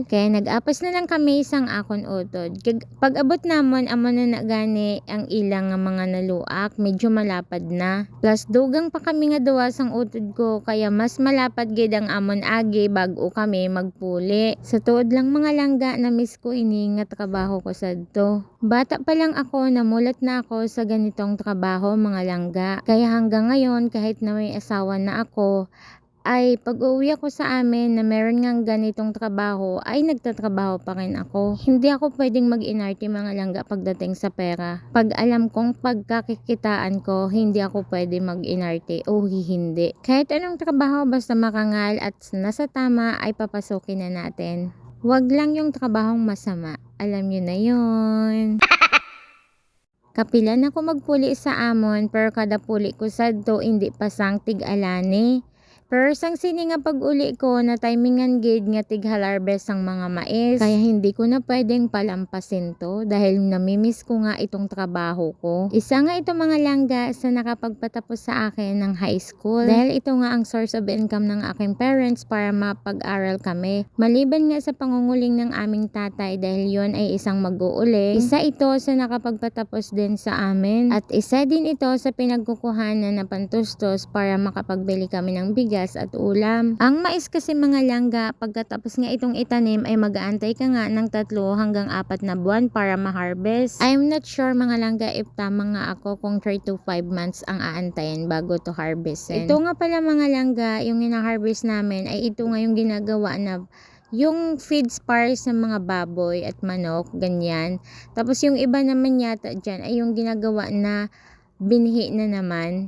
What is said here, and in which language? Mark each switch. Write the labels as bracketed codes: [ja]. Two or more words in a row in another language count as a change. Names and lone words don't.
[hil] Kaya nag-apas na lang kami sang akon utod. Pag abot namon amo na gani ang ilang nga mga naluak medyo malapad na. Plus dugang pa kami nga duwa sang utod ko kaya mas malapad gid ang amon agi bago kami magpuli. Sa tuod lang mga langga na miss ko ini nga trabaho ko sadto. [tl] Bata pa lang ako namulat na ako sa ganitong trabaho [hil] mga langga. [tl] Kaya hanggang ngayon kahit na may asawa na ako ay pag-uwi ako sa amin na meron ngang ganitong trabaho ay nagtatrabaho pa rin ako. Hindi ako pwedeng mag-inarte [hil] mga langga [tl] pagdating sa pera. Pag alam kong pagkakikitaan ko, hindi ako pwede mag-inarte o hindi. Kahit anong trabaho basta makangal at nasa tama ay papasukin na natin. Wag lang yung trabahong masama. Alam nyo na yon. [hil] Kapilan ako magpuli sa amon pero kada puli ko sadto [tl] hindi pa [hil] sang tig-alani. Pero sang sini nga pag-uli ko na timingan gid nga tig-harvest ang mga mais. [tl] Kaya hindi ko na pwedeng palampasin to dahil namimiss ko nga itong trabaho ko. Isa nga ito [hil] mga langga [tl] sa nakapagpatapos sa akin ng high school. Dahil ito nga ang [en] source of income [tl] ng aking parents para mapag-aral kami. Maliban nga sa pangunguling ng aming tatay dahil yon ay isang mag-uuling. Isa ito sa nakapagpatapos din sa amin. At isa din ito sa pinagkukuhanan na pantustos para makapagbili kami ng bigas at ulam. Ang mais kasi [hil] mga langga, [tl] pagkatapos nga itong itanim ay mag-aantay ka nga ng 3 hanggang 4 na buwan para ma-harvest. [en] I'm not sure [hil] mga langga [tl] if tama nga ako kung [en] 3 to 5 months [tl] ang aantayin bago to harvestin. Ito nga pala [hil] mga langga, [tl] yung ina-harvest namin ay ito nga yung ginagawa na yung feed spars ng mga baboy at manok, ganyan. Tapos yung iba naman yata dyan ay yung ginagawa na binhi na naman.